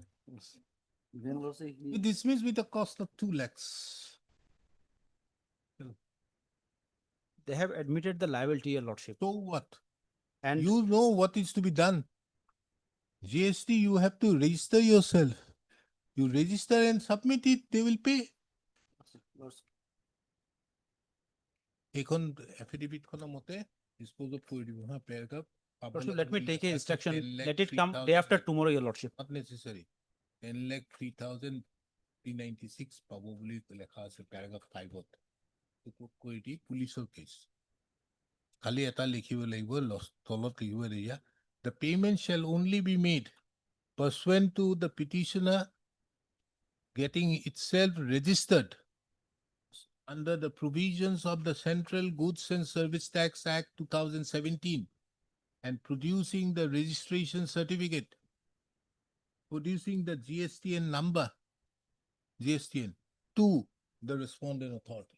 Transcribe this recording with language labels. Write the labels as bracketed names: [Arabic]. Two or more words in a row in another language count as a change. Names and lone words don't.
[English] You dismiss with a cost of 2 lakhs. They have admitted the liability, your lordship. So what? And You know what is to be done. GST, you have to register yourself. You register and submit it, they will pay. [Assamese] এখন affidavit খনৰ মতে [English] dispose of [Assamese] কৰি দিব হা paragraph [English] Lordship, let me take a instruction. Let it come day after tomorrow, your lordship. not necessary [Assamese] 10,03,396 পাব বুলি লেখা আছে paragraph 5 ত কৰি দি পুলিচৰ কেছ খালি এটা লিখিব লাগিব তলত লিখিব দিয়া [English] the payment shall only be made pursuant to the petitioner getting itself registered under the provisions of the Central Goods and Service Tax Act 2017 and producing the registration certificate, producing the GSTN number, GSTN, to the respondent authorities.